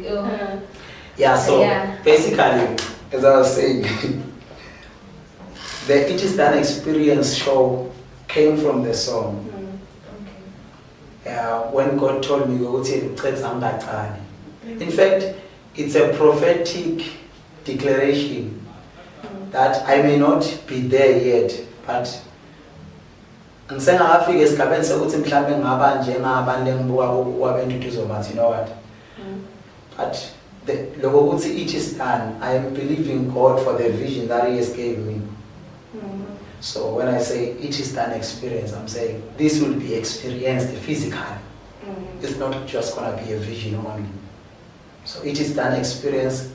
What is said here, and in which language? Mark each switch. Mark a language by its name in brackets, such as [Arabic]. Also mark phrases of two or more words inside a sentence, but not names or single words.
[English] Yeah, so basically, as I was saying, the It Is Done Experience show came from the song. When God told me, in fact, it's a prophetic declaration that I may not be there yet, but [North Ndebele] ngisengakafika esigabeni sokuthi mhlawumbe ngaba njengabantu lengibuka kwabentu uzobathi, [English] you know what, but [North Ndebele] lokho ukuthi [English] it is done, I am believing God for the vision that He has gave me. So when I say it is done experience, I'm saying this will be experienced physically. It's not just gonna be a vision only. So it is done experience.